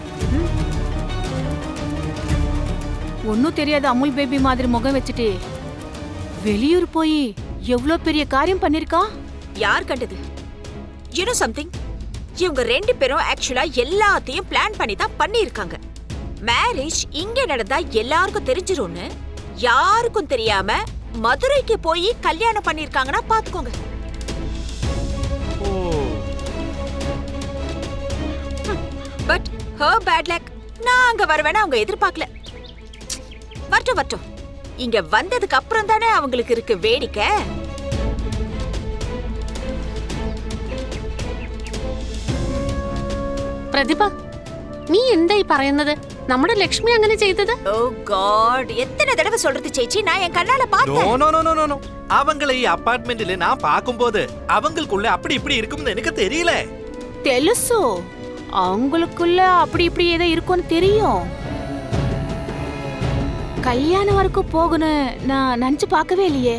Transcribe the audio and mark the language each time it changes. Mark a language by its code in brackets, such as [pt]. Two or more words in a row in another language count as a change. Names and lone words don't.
[ta] ஒன்னும் தெரியாத அமுல் பேபி மாதிரி முகம் வச்சுட்டு வெளியூர் போய் எவ்வளோ பெரிய காரியம் பண்ணிருக்கா. யார் கண்டது? [en] you know something, [ta] இவங்க ரெண்டு பேரும் ஆக்சுவலா எல்லாத்தையும் பிளான் பண்ணி தான் பண்ணிருக்காங்க. மேரேஜ் இங்க நடந்தா எல்லாருக்கும் தெரிஞ்சிரும்னு யாருக்கும் தெரியாம மதுரைக்கு போய் கல்யாணம் பண்ணிருக்காங்கன்னா பாத்துக்கோங்க. [en] பட் her bad luck, [ta] நான் அங்க வருவேன்னு அவங்க எதிர்பார்க்கல. வரட்டும் வரட்டும், இங்க வந்ததுக்கு அப்புறம் தானே அவங்களுக்கு இருக்கு வேடிக்கை. [ml] പ്രതിഭ, നീ എന്തായി പറയുന്നത്? നമ്മുടെ ലക്ഷ്മി അങ്ങനെ ചെയ്തത്? [en] Oh God, [ta] எத்தனை தடவை சொல்றது சேச்சி, நான் என் கண்ணால பார்த்தேன். [en] no no no no no, [ta] அவங்களை அபார்ட்மெண்ட்ல நான் பாக்கும்போது அவங்களுக்குள்ள அப்படி இப்படி இருக்கும்னு எனக்கு தெரியல. தெலுசு, அவங்களுக்குள்ள அப்படி இப்படி ஏதோ இருக்கும்னு தெரியும். கல்யாணம் வரைக்கும் போகணும் நான் நினைச்சு பார்க்கவே இல்லையே.